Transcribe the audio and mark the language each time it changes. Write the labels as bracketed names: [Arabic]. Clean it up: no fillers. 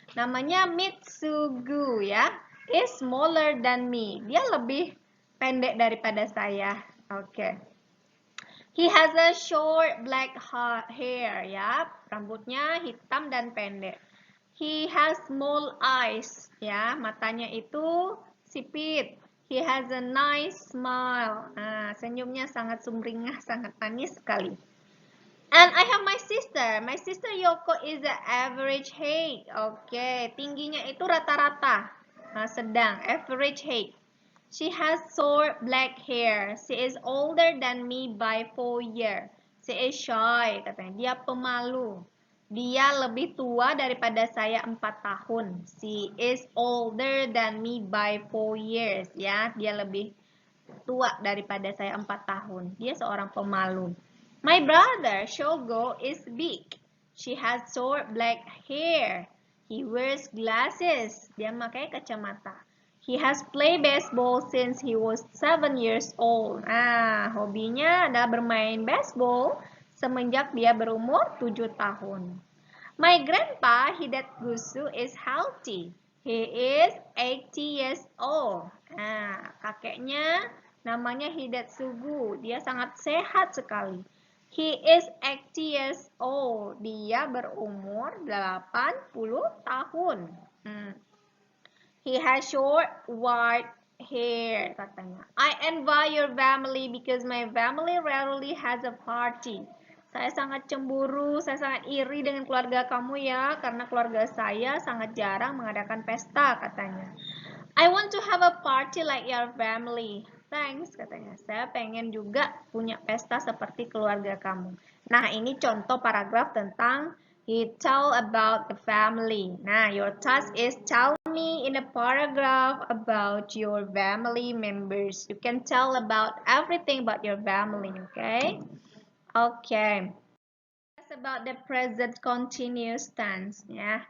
[Indonesian] Namanya [English] Mitsugu ya, is smaller than me. [Indonesian] Dia lebih pendek daripada saya. [English] Oke. He has a short black hair ya, [Indonesian] rambutnya hitam dan pendek. [English] He has small eyes ya, [Indonesian] matanya itu sipit. [English] He has a nice smile. [Indonesian] Nah, senyumnya sangat sumringah, sangat manis sekali. [English] And I have my sister. My sister Yoko is the average height. [Indonesian] Oke, tingginya itu rata-rata. Nah, sedang, [English] average height. She has short black hair. She is older than me by 4 years. She is shy, katanya. [Indonesian] Dia pemalu. Dia lebih tua daripada saya 4 tahun. [English] She is older than me by 4 years. [Indonesian] Ya, dia lebih tua daripada saya 4 tahun. Dia seorang pemalu. [English] My brother, Shogo, is big. She has short black hair. He wears glasses. [Indonesian] Dia pakai kacamata. [English] He has played baseball since he was 7 years old. [Indonesian] Nah, hobinya adalah bermain baseball semenjak dia berumur 7 tahun. [English] My grandpa, Hidatsugu, is healthy. He is 80 years old. [Indonesian] Nah, kakeknya namanya Hidatsugu. Dia sangat sehat sekali. [English] He is 80 years old. [Indonesian] Dia berumur 80 tahun. [English] He has short white hair, katanya. I envy your family because my family rarely has a party. [Indonesian] Saya sangat cemburu, saya sangat iri dengan keluarga kamu ya, karena keluarga saya sangat jarang mengadakan pesta, katanya. [English] I want to have a party like your family. Thanks, katanya. [Indonesian] Saya pengen juga punya pesta seperti keluarga kamu. Nah, ini contoh paragraf tentang [English] he tell about the family. Nah, your task is tell me in a paragraph about your family members. You can tell about everything about your family, okay? Okay. That's about the present continuous tense, ya.